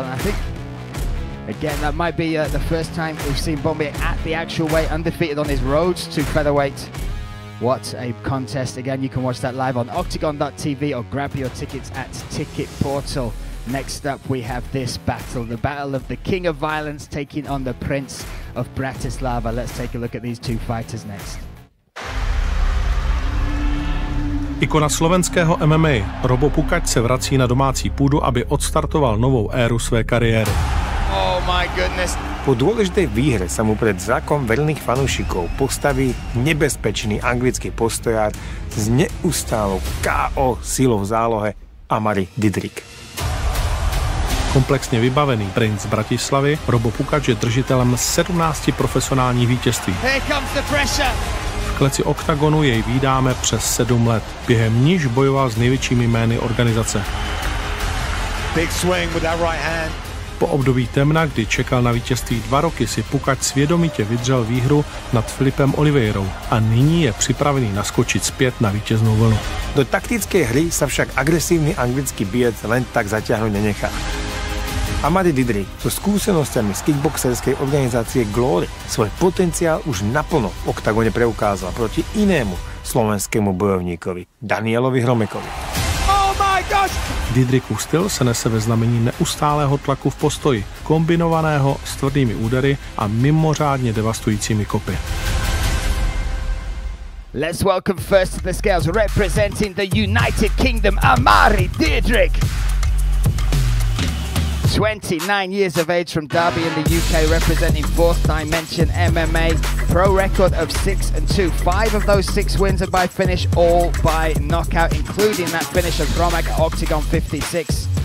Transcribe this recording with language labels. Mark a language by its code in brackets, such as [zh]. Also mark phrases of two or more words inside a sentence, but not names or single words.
[en] And I think, again, that might be the first time we've seen Bombi at the actual weight, undefeated on his roads to featherweight. What a contest. Again, you can watch that live on Oktagon.tv or grab your tickets at Ticket Portal. Next up, we have this battle, the battle of the King of Violence taking on the Prince of Bratislava. Let's take a look at these two fighters next. [cs] Ikona slovenského MMA Robo Pukač se vrací na domácí půdu, aby odstartoval novou éru své kariéry. [en] Oh my goodness. [sk] Po dôležitej výhre sa mu pred zrakom verných fanúšikov postaví nebezpečný anglický postojár s neustálou KO silou v zálohe Amari Didrik. [cs] Komplexně vybavený princ Bratislavy, Robo Pukač je držitelem 17 profesionálních vítězství. V kleci Oktagonu jej vídáme přes 7 let, během níž bojoval s největšími jmény organizace. Po období temna, kdy čekal na vítězství 2 roky, si Pukač svědomitě vydřel výhru nad Filipem Oliveirou a nyní je připravený naskočit zpět na vítěznou vlnu. [sk] Do taktickej hry sa však agresívny anglický bijec len tak zatiahnuť nenechá. Amari Didrik so skúsenosťami z kickboxerskej organizácie Glory svoj potenciál už naplno v Oktagone preukázal proti inému slovenskému bojovníkovi, Danielovi Hromekovi. [en] Oh my gosh! [cs] Didrikův styl se nese ve znamení neustálého tlaku v postoji, kombinovaného s tvrdými údery a mimořádně devastujícími kopy. [en] Let's welcome first to the scales, representing the United Kingdom, Amari Deirdrick. 29 years of age from Derby in the UK, representing Fourth Dimension MMA. Pro record of 6-2. 5 of those 6 wins are by finish, all by knockout, including that finish of Romac at Oktagon 56.